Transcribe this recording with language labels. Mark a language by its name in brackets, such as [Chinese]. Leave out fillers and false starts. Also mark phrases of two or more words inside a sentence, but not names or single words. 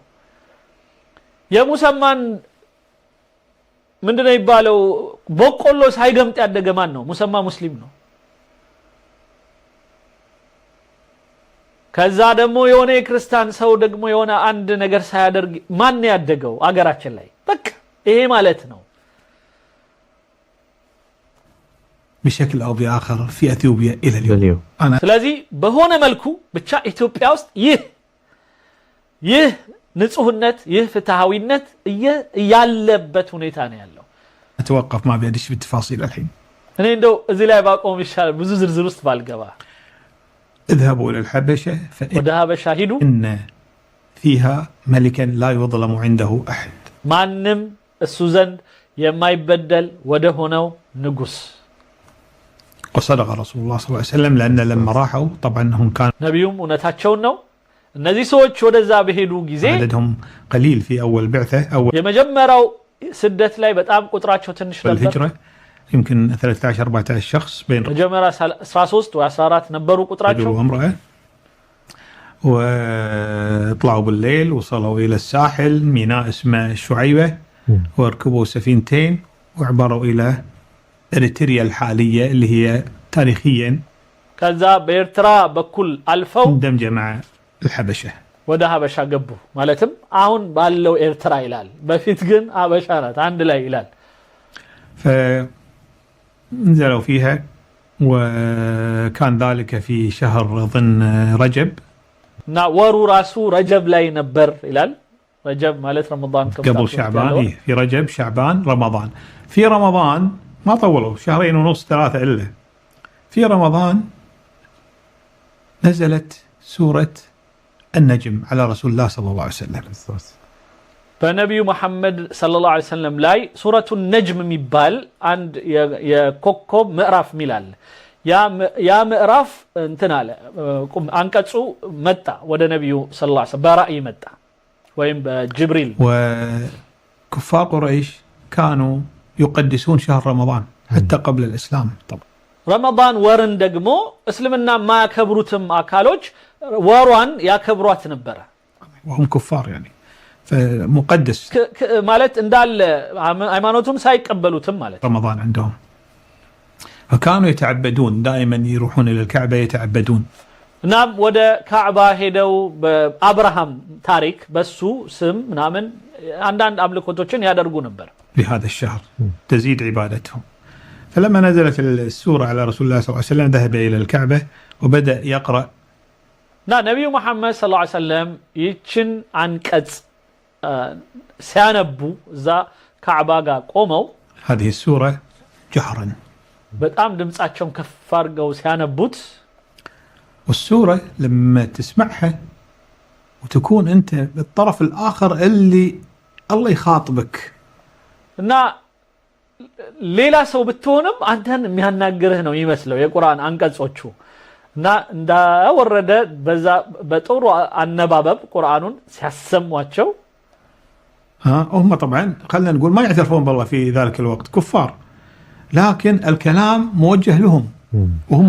[Amharic] የሙሰማን ምንድነው ይባለው በቆሎ ሳይገምጥ ያደገ ማን ነው? ሙሰማ ሙስሊም ነው። ከዛ ደግሞ የሆነ የክርስቲያን ሰው ደግሞ የሆነ አንድ ነገር ሳያደርግ ማን ያደገው አገራችን ላይ? በቃ ይሄ ማለት ነው። [Arabic] بشكل أو بآخر في أثيوبيا إلى اليوم. [Amharic] ስለዚህ በሆነ መልኩ ብቻ ኢትዮጵያ ውስጥ ይህ ንጹህነት ይህ ፍትሃዊነት ያለበት ሁኔታ ነው ያለው። [Arabic] أتوقف ما بيدش بالتفاصيل الحين. [Amharic] እኔ እንደው እዚህ ላይ ባቆም ይሻላል ብዙ ዝርዝር ውስጥ ባልገባ። [Arabic] اذهبوا إلى الحبشة [Amharic] ወደ ሀበሻ ሂዱ። [Arabic] إن فيها ملكا لا يظلم عنده أحد. [Amharic] ማንም እሱ ዘንድ የማይበደል ወደ ሆነው ንጉስ [Arabic] وصدق رسول الله صلى الله عليه وسلم لأن لما راحوا طبعا هم كان [Amharic] ነብዩም እውነታቸውን ነው። እነዚህ ሰዎች ወደዛ በሄዱ ጊዜ [Arabic] عددهم قليل في أول بعثة أول [Amharic] የመጀመሪያው ስደት ላይ በጣም ቁጥራቸው ትንሽ ነበር። [Arabic] الهجرة يمكن 13-14 شخص بين [Amharic] መጀመሪያ 13 ወይ 14 ነበሩ [Arabic] رجل [Amharic] ቁጥራቸው። [Arabic] وامرأة وطلعوا بالليل وصلوا إلى الساحل ميناء اسمه شعيبة وركبوا سفينتين وعبروا إلى إريتريا الحالية اللي هي تاريخيا [Amharic] ከዛ በኤርትራ በኩል አልፈው [Arabic] مندمجة مع الحبشة [Amharic] ወደ ሀበሻ ገቡ። ማለትም አሁን ባለው ኤርትራ ይላል፣ በፊት ግን ሀበሻ ናት አንድ ላይ ይላል። [Arabic] فنزلوا فيها وكان ذلك في شهر ظن رجب [Amharic] እና ወሩ ራሱ ረጀብ ላይ ነበር ይላል። ረጀብ ማለት ረመዳን [Arabic] قبل شعبان في رجب شعبان رمضان. في رمضان ما طولوا 2.5-3 إلا في رمضان نزلت سورة النجم على رسول الله صلى الله عليه وسلم. [Amharic] በነቢዩ መሐመድ [Arabic] صلى الله عليه وسلم [Amharic] ላይ ሱረቱ ነጅም የሚባል አንድ የኮከብ ምዕራፍ ሚላል። ያ ምዕራፍ እንትን አለ አንቀጹ መጣ ወደ ነቢዩ [Arabic] صلى الله عليه وسلم [Amharic] በራእይ መጣ ወይም በጅብሪል። [Arabic] وكفار قريش كانوا يقدسون شهر رمضان حتى قبل الإسلام طبعا. [Amharic] ረመዳን ወርን ደግሞ እስልምና ማያከብሩትም አካሎች ወሯን ያከብሯት ነበረ። [Arabic] وهم كفار يعني فمقدس [Amharic] ማለት እንዳለ ሃይማኖቱን ሳይቀበሉትም ማለት [Arabic] رمضان عندهم. فكانوا يتعبدون دائما يروحون إلى الكعبة يتعبدون. [Amharic] እናም ወደ ካዕባ ሄደው በአብርሃም ታሪክ በሱ ስም ምናምን አንዳንድ አምልኮቶችን ያደርጉ ነበር። [Arabic] بهذا الشهر تزيد عبادتهم. فلما نزلت السورة على رسول الله صلى الله عليه وسلم ذهب إلى الكعبة وبدأ يقرأ. نبي محمد صلى الله عليه وسلم يتشن [Amharic] አንቀጽ ሲያነቡ እዛ ካዕባ ጋር ቆመው [Arabic] هذه السورة جهرا [Amharic] በጣም ድምጻቸውን ከፍ አድርገው ሲያነቡት [Arabic] والسورة لما تسمعها وتكون أنت بالطرف الآخر اللي الله يخاطبك [Amharic] እና ሌላ ሰው ብትሆንም አንተን የሚያናግርህ ነው ይመስለው የቁርአን አንቀጾቹ እና እንዳወረደ በዛ በጥሩ አነባበብ ቁርአኑን ሲያሰሟቸው [Arabic] هم طبعا خلينا نقول ما يعترفون بالله في ذلك الوقت كفار لكن الكلام موجه لهم وهم